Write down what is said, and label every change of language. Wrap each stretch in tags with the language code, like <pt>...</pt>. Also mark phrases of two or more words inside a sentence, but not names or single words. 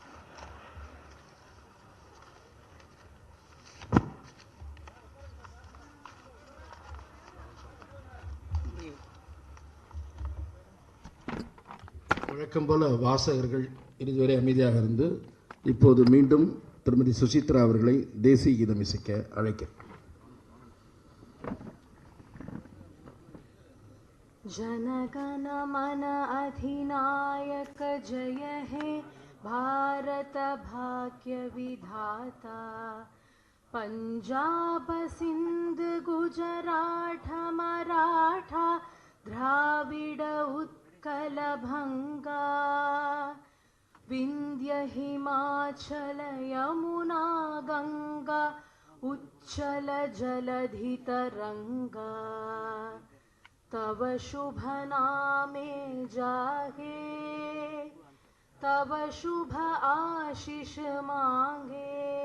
<ta>வழக்கம் போல வாசகர்கள் இதுவரை அமைதியாக இருந்து இப்போது மீண்டும் திருமதி சுசித்ரா அவர்களை தேசிய கீதம் இசைக்க அழைக்கிறேன்.</ta> <bn>জনগণ মন অধিনায়ক জয় হে ভারত ভাগ্য বিধাতা পঞ্জাব সিন্ধ গুজরাট মরাঠা দ্রাবিড় উৎকল বঙ্গ বিন্ধ্য হিমাচল যমুনা গঙ্গা উচ্ছল জলধি তরঙ্গ তব শুভ নামে জাগে তব শুভ আশিস মাগে</bn>